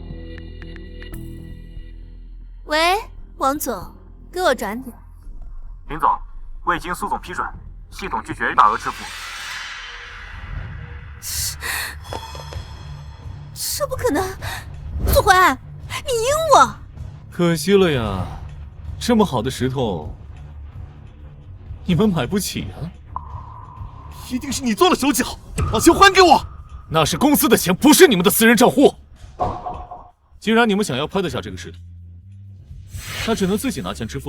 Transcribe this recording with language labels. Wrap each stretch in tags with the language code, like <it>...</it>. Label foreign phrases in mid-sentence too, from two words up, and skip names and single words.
<zh>喂，王總，給我轉點。林總，未經蘇總批准，系統拒絕大額支付。這不可能！蘇懷安，你赢我！可惜了呀，这么好的石头，你们买不起啊！一定是你做了手脚，把钱还给我！那是公司的钱，不是你们的私人账户。既然你们想要拍得下这个石头，那只能自己拿钱支付了。</zh>